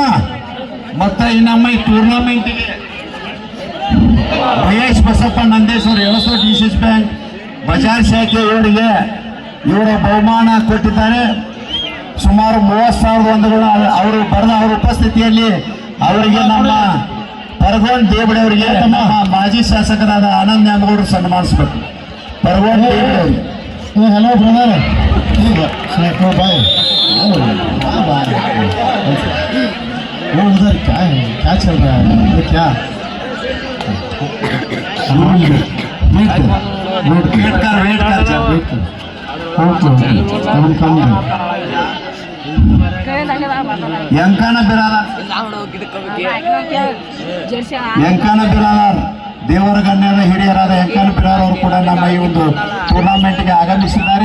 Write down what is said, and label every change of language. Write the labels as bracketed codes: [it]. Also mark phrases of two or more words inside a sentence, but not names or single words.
[kn] ಮತ್ತೆ ಈ ನಮ್ಮ ಈ ಟೂರ್ನಾಮೆಂಟಿಗೆ ಮಹೇಶ್ ಬಸಪ್ಪ ನಂದೇಶ್ವರ್ ಎಳಸೋ DCS ಬ್ಯಾಂಕ್ ಬಜಾರ್ ಶಾಖೆ ಇವರಿಗೆ ಇವರ ಬಹುಮಾನ ಕೊಟ್ಟಿದ್ದಾರೆ. ಸುಮಾರು 30,000 ಒಂದುಗಳು ಅವರು ಬರೆದ ಅವರ ಉಪಸ್ಥಿತಿಯಲ್ಲಿ ಅವರಿಗೆ ನಮ್ಮ ಪರಗೋನ್ ದೇವಡೆ ಅವರಿಗೆ ನಮ್ಮ ಮಾಜಿ ಶಾಸಕರಾದ ಆನಂದ್ ನ್ಯಾಮಗೌಡರು ಸನ್ಮಾನಿಸಬೇಕು. ಪರಗೋನ್ ದೇವಡೆ ಅವರಿಗೆ. [en] hello brother [hi] भाई वो उधर क्या है, क्या चल रहा है, ये क्या वेट कर [kn] ಎಂಕಾನ ಬಿರಾದಾರ್ ದೇವರ ಗಣ್ಯರ ಹಿರಿಯರಾದ ಎಂಕಾನ ಬಿರಾರ್ ಅವರು ಕೂಡ ನಮ್ಮ ಈ ಒಂದು ಟೂರ್ನಾಮೆಂಟ್ಗೆ ಆಗಮಿಸಿದ್ದಾರೆ.